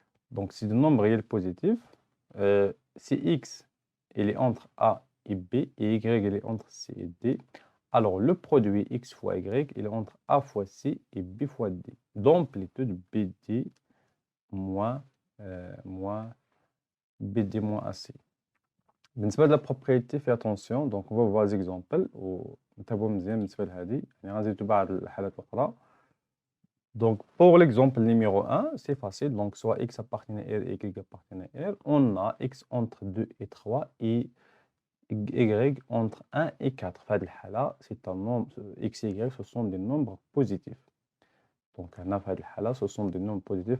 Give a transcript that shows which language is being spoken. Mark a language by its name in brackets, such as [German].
[French] Donc, c'est des nombres réels positifs. Si X, il est entre A et B, et Y, il est entre C et D, Alors, le produit x fois y, il est entre a fois c et b fois d, d'amplitude bd moins bd moins ac. [Arabic] بالنسبة لل [French] propriété, fais attention. Donc, on va voir les exemples. [Arabic] ونتابعوا مزيان بالنسبة لهذه. يعني غنزيدو بعض الحالات الأخرى. [French] Donc, pour l'exemple numéro 1, c'est facile. Donc, soit x appartient à R et y appartient à R. On a x entre 2 et 3 et y entre 1 et 4. C'est un nombre, x et y, ce sont des nombres positifs. Donc, ce sont des nombres positifs.